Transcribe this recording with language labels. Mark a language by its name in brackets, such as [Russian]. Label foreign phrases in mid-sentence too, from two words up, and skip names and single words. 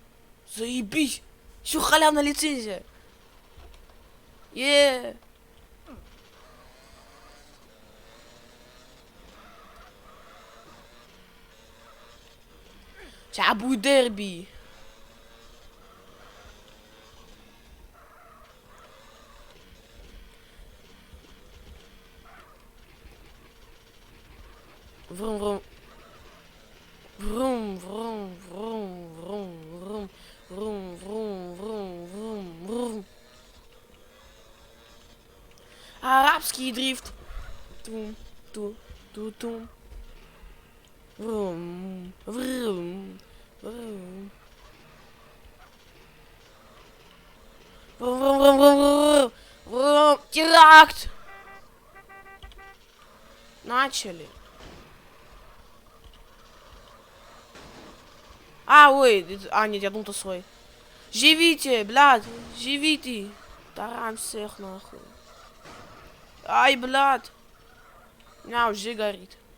[Russian] Заебись. Все халявная лицензия. Сейчас будет дерби. Врум, врум. Врум, врум, врум, врум, врум, врум, врум, врум, врум, врум. Арабский дрифт. Тум, тум. Врум, врум, врум. Врум, врум, врум, врум, врум, врум. Теракт! Начали. А, ой, нет, я думал, то свой. Живите, блядь, живите. Таран всех нахуй. Ай, блядь. У меня уже горит.